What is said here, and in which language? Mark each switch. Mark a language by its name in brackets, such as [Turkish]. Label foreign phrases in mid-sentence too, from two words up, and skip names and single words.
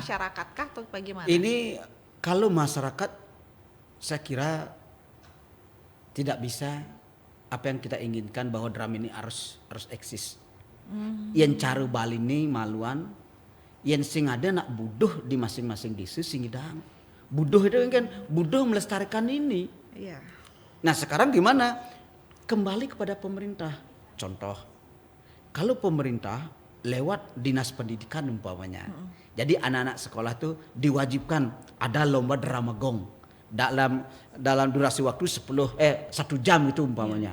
[Indonesian] masyarakat kah atau bagaimana? Ini kalau masyarakat saya kira tidak bisa apa yang kita inginkan bahwa drama ini harus eksis. Yang cara Bali ini maluan, yang [Balinese] sing ada nak buduh [Indonesian] di masing-masing desa singidang. Buduh itu kan buduh melestarikan ini. Iya. Nah sekarang gimana? Kembali kepada pemerintah. Contoh, kalau pemerintah lewat dinas pendidikan umpamanya, jadi anak-anak sekolah tuh diwajibkan ada lomba drama gong dalam durasi waktu 1 jam itu umpamanya,